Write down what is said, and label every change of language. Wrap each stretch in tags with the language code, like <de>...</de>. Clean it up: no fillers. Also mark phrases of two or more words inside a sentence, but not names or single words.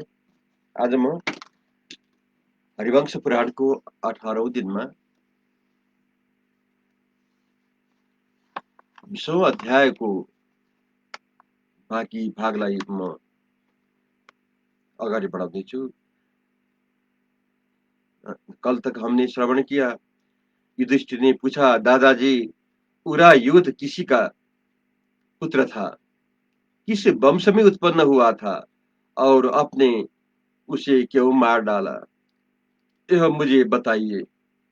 <ne>आज म हरिवंश पुराणको 18औं दिनमा 20औं अध्यायको बाँकी भागलाई म अगाडि बढाउँदैछु।</ne> <hi>कल तक हमने श्रवण किया, युधिष्ठिर ने पूछा, दादाजी पूरा युद्ध किसी का पुत्र था, किस वंश में उत्पन्न हुआ था और आपने उसे क्यों मार डाला, यह मुझे बताइए।</hi>